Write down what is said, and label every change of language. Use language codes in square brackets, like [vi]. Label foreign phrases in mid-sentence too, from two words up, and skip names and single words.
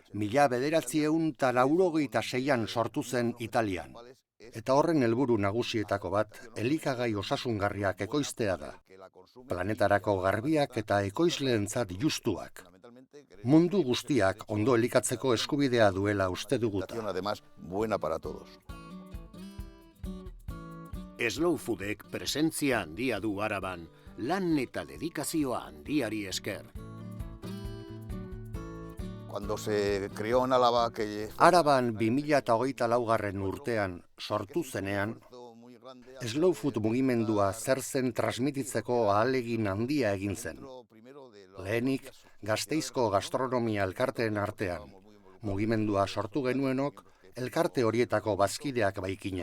[eu] 1996an sortu zen Italian. Eta horren helburu nagusietako bat, elikagai osasungarriak ekoiztea da. Planetarako garbiak eta ekoizleentzat justuak. Mundu guztiak ondo elikatzeko eskubidea duela uste duguta. [es] Buena para todos. [eu] Slow Foodek presentzia handia du Araban, lan eta dedikazioa handiari esker. [es] Cuando se creó en Álava [eu] Araban 2024 urtean sortu zenean, Slow Food mugimendua zer zen transmititzeko ahalegin handia egin zen. Lehenik, Gasteizko gastronomia elkarteen artean. Mugimendua sortu genuenok, elkarte horietako bazkideak baikinen.